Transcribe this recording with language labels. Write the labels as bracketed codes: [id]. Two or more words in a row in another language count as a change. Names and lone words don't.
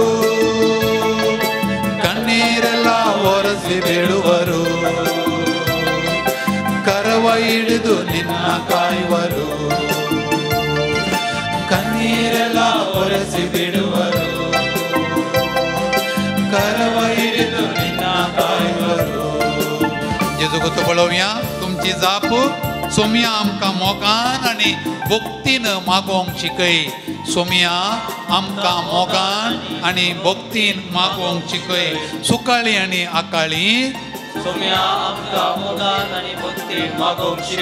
[kn] ಕಣ್ಣೀರೆಲ್ಲ ಒರೆಸಿ ಬಿಡುವರು, ಕರವ ಹಿಡಿದು ನಿನ್ನ ಕಾಯುವರು. ಕಣ್ಣೀರೆಲ್ಲ ಒರೆಸಿ ಬಿಡುವರು, ಕರವ ಹಿಡಿದು ನಿನ್ನ ಕಾಯುವರು. [kok] जेजू गोतो पळोवया तुमची जाप सोम्या आमकां मोगान आनी भक्तीन मागोवंक शिकय. सोम्या आमकां मोगान आनी भक्तीन मागोवंक शिकय. सुकाळी आनी आकाळी सोम्या आमकां मोगान आनी भक्तीन मागोवंक शिकय.